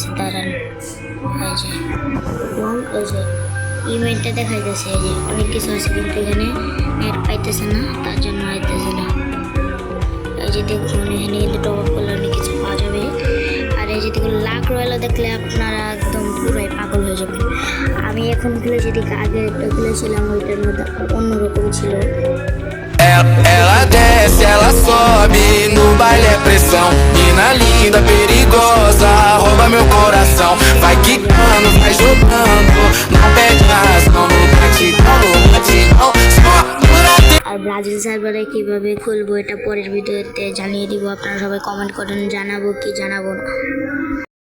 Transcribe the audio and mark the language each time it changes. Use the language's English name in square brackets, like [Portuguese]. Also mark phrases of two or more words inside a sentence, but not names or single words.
[Bangla] দাঁড়ান, এই যে ইভেন্টটা দেখাইতেছে, এই যে অনেক কিছু আছে, কিন্তু এখানে নেট পাইতেছে না, তার জন্য আইতেছে না। এই যে দেখুন, এখানে কিন্তু টপ আপ করলে অনেক কিছু পাওয়া যাবে। আর এই যে দেখুন, লাখ রয়্যাল দেখলে আপনারা একদম পুরোই পাগল হয়ে যাবেন। আমি এখন খুলেছি, দেখে আগে একটা খুলেছিলাম, ওইটার মধ্যে অন্যরকম ছিল। [Portuguese] Ela desce, ela sobe, no baile é pressão. Mina linda, perigosa, rouba meu coração. Vai quicando, vai jogando, não perde a razão. No batidão, só dura. [Bangla] আর ব্রাজিল সার্ভারে কিভাবে খুলবো এটা পরের ভিডিওতে জানিয়ে দিব। আপনারা সবাই কমেন্ট করেন, জানাবো কি জানাবো না।